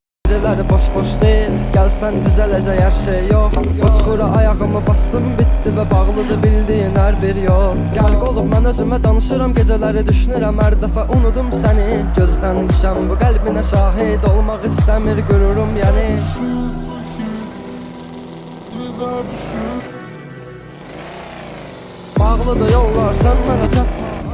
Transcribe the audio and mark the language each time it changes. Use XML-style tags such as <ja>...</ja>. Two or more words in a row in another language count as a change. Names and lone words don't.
<tr>Birileri boş boş değil, gelsen düzelecek her şey yok. O çukura ayağımı bastım, bitti ve bağlıdır bildiğin her bir yol.</tr> <az>Gel qolum, mən özümə danışıram, geceləri düşünürəm, hər dəfə unudum səni. Gözdən düşən bu qəlbinə şahid olmaq istəmir qürurum yəni. Bağlıdır yollar, sən mənə çatma.</az>